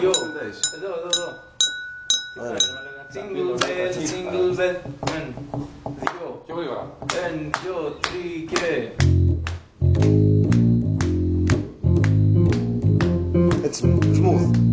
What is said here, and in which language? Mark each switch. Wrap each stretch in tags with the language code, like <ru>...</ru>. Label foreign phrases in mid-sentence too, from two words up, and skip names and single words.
<el>Δύο. εσύ. Εδώ.</el> <en>Jingle bell, jingle bell.</en> <el>Δύο. Πιο γρήγορα. 1, 2, 3 και... Έτσι, smooth.</el>